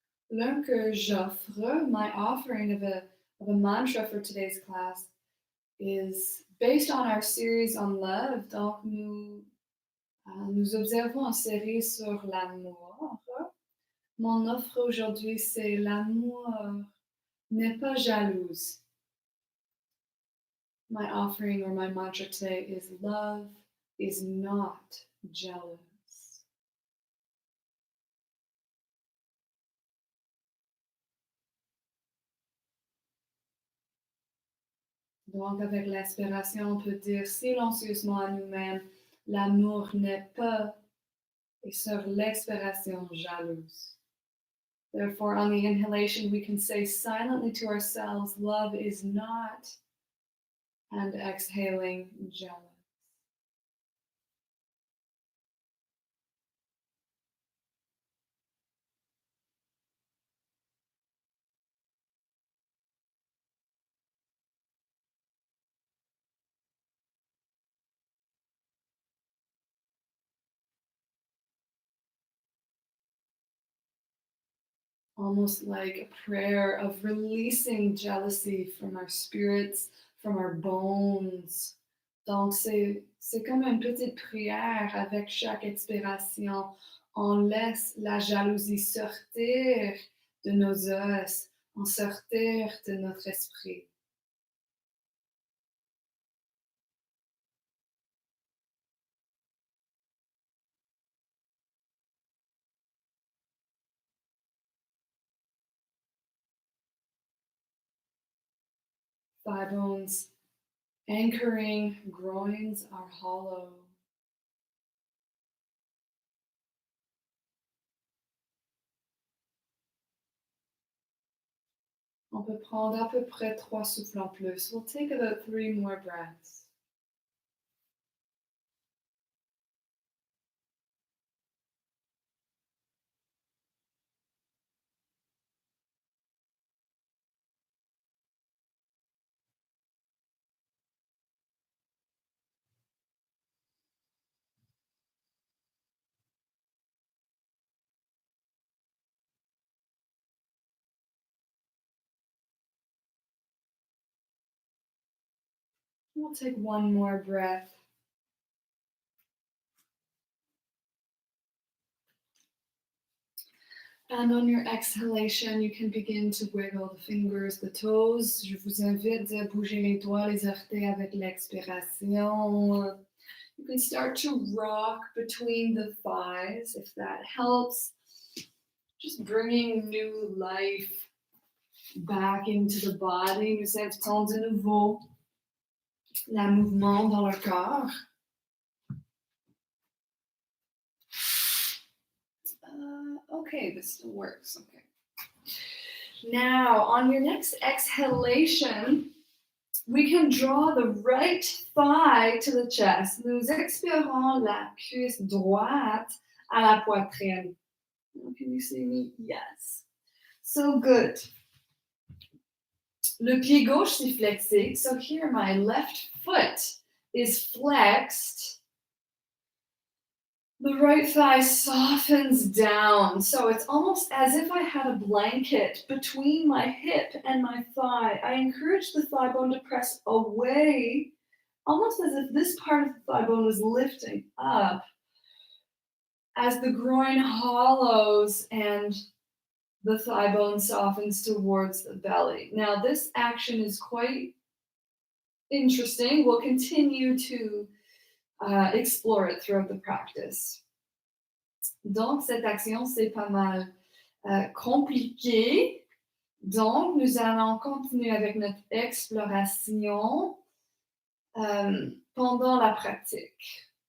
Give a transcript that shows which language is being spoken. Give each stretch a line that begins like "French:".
French: L'un que j'offre,
English: my offering of a mantra for today's class is based on our series on love.
French: Donc, nous observons une série sur l'amour. Mon offre aujourd'hui, c'est l'amour n'est pas jalouse.
English: My offering or my mantra today is love is not jealous.
French: Donc, avec l'inspiration, on peut dire silencieusement à nous-mêmes, l'amour n'est pas, et sur l'expiration, jalouse.
English: Therefore, on the inhalation, we can say silently to ourselves, love is not, and exhaling, jealous. Almost like a prayer of releasing jealousy from our spirits, from our bones.
French: Donc, c'est comme une petite prière avec chaque expiration. On laisse la jalousie sortir de nos os, en sortir de notre esprit.
English: Thigh bones anchoring, groins are hollow.
French: On peut prendre à peu près 3 souffles en plus.
English: We'll take about 3 more breaths. We'll take 1 more breath. And on your exhalation, you can begin to wiggle the fingers, the toes.
French: Je vous invite à bouger les doigts, les orteils avec l'expiration.
English: You can start to rock between the thighs if that helps. Just bringing new life back into the body.
French: Nous invitons de nouveau le mouvement dans le corps.
English: Okay, this still works. Okay. Now, on your next exhalation, we can draw the right thigh to the chest.
French: Nous expirons la cuisse droite à la poitrine.
English: Can you see me? Yes. So good.
French: Le pied gauche est flexé.
English: So here my left foot is flexed. The right thigh softens down. So it's almost as if I had a blanket between my hip and my thigh. I encourage the thigh bone to press away, almost as if this part of the thigh bone was lifting up as the groin hollows and the thigh bone softens towards the belly. Now, this action is quite interesting. We'll continue to explore it throughout the practice.
French: Donc, cette action, c'est pas mal compliqué. Donc, nous allons continuer avec notre exploration pendant la pratique.